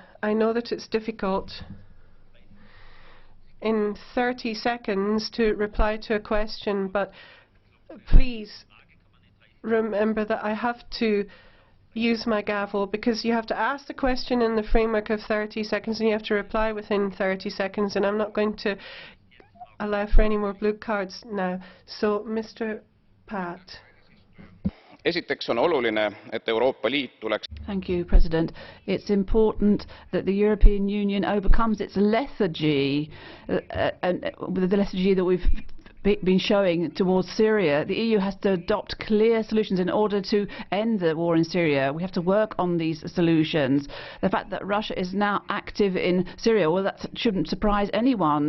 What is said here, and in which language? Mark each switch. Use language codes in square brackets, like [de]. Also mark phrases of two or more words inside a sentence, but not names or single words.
[en] I know that it's difficult in 30 seconds to reply to a question, but please remember that I have to use my gavel, because you have to ask the question in the framework of 30 seconds and you have to reply within 30 seconds, and I'm not going to allow for any more blue cards now. So, Mr. Paet. [et] Esiteks on oluline, et Euroopa Liit tuleks. [en] Thank you, President. It's important that the European Union overcomes its lethargy, and the lethargy that we've been showing towards Syria. The EU has to adopt clear solutions in order to end the war in Syria. We have to work on these solutions. The fact that Russia is now active in Syria, well, that shouldn't surprise anyone.